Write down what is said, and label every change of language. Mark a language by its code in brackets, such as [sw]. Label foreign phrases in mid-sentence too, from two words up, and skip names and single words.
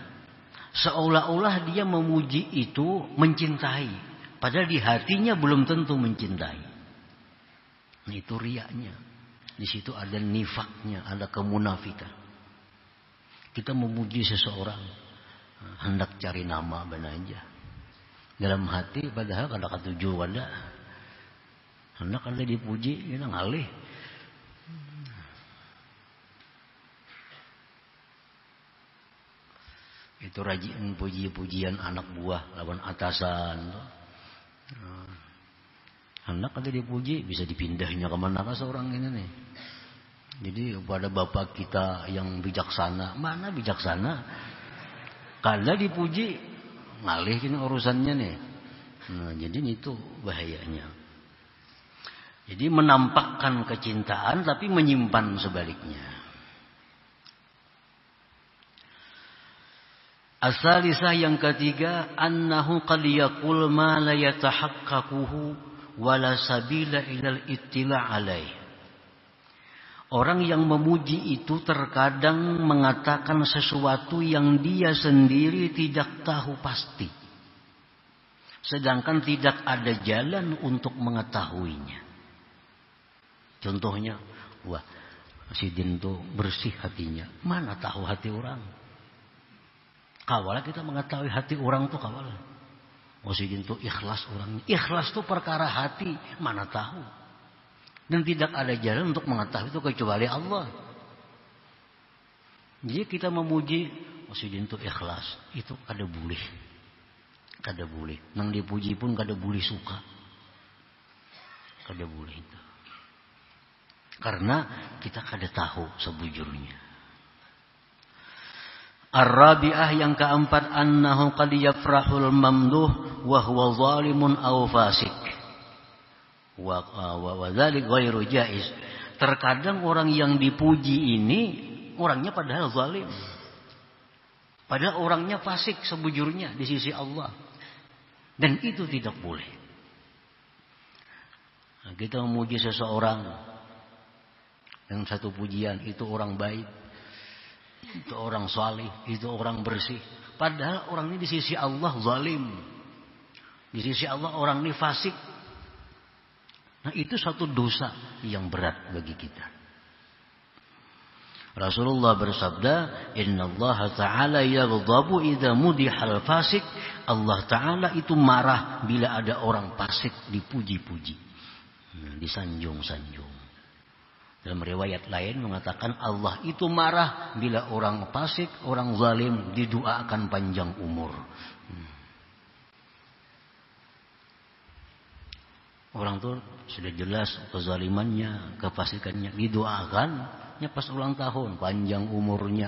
[id] Seolah-olah dia memuji itu mencintai, padahal di hatinya belum tentu mencintai. Nah, itu riyanya. Di situ ada nifaknya, ada kemunafikan. Kita memuji seseorang, hendak cari nama benar aja. [bjn] Dalam hati padahal kada katuju kada. Hendak ada dipuji, kita ngalih. Itu rajin puji-pujian anak buah lawan atasan. Hendak ada dipuji, bisa dipindahnya kemana ke seorang ini nih. [id] Jadi kepada bapak kita yang bijaksana, mana bijaksana? [bjn] Kalau dipuji, ngalih ini urusannya nih. [id] Nah, jadi itu bahayanya. Jadi menampakkan kecintaan tapi menyimpan sebaliknya. As-salisah yang ketiga, [ar] أنه قد يقول ما لا يتحققه ولا سبيل إلى الاطلاع عليه. [id] Orang yang memuji itu terkadang mengatakan sesuatu yang dia sendiri tidak tahu pasti. Sedangkan tidak ada jalan untuk mengetahuinya. Contohnya, wah, si Din tuh bersih hatinya. Mana tahu hati orang? [bjn] Kawalah kita mengetahui hati orang tuh kawalah. [id] Oh, si Din tuh ikhlas orangnya. Ikhlas tuh perkara hati, mana tahu. Dan tidak ada jalan untuk mengetahui itu kecuali Allah. Jadi kita memuji, oh si Din tuh ikhlas. [bjn] Itu kada boleh. Kada boleh. Nang dipuji pun kada boleh suka. Kada boleh itu. Karena kita kada tahu sebujurnya. [id] Ar-rabi'ah yang keempat, [ar] أنه قد يفرح الممدوح وهو ظالم أو فاسق. وذلك غير جائز. [id] Terkadang orang yang dipuji ini orangnya padahal zalim. Padahal orangnya fasik sebujurnya di sisi Allah. Dan itu tidak boleh. Nah, kita memuji seseorang dengan satu pujian, itu orang baik, itu orang salih, itu orang bersih. Padahal orang ini di sisi Allah zalim. Di sisi Allah orang ini fasik. Nah, itu satu dosa yang berat bagi kita. Rasulullah bersabda, [ar] "إن الله تعالى يغضب إذا مدح الفاسق." [id] Allah Ta'ala itu marah bila ada orang fasik dipuji-puji. Disanjung-sanjung. Dalam riwayat lain mengatakan Allah itu marah bila orang fasik, orang zalim didoakan panjang umur. Orang tuh sudah jelas kezalimannya, kefasikannya, didoakan pas ulang tahun panjang umurnya.